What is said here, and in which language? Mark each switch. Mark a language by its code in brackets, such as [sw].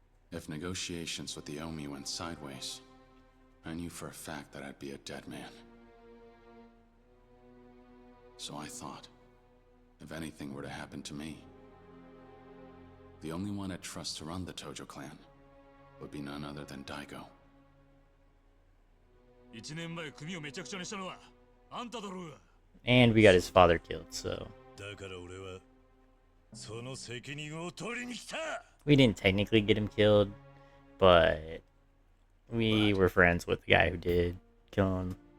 [en] If negotiations with the Omi went sideways, I knew for a fact that I'd be a dead man. So I thought, if anything were to happen to me, the only one I'd trust to run the Tojo clan would be none other than Daigo. [ja] 1年前組をめちゃくちゃにしたのはあんただろうが。 [en] And we got his father killed, so [ja] だから俺はその責任を取りに来た。 [en] we didn't technically get him killed, but we were friends with the guy who did kill him.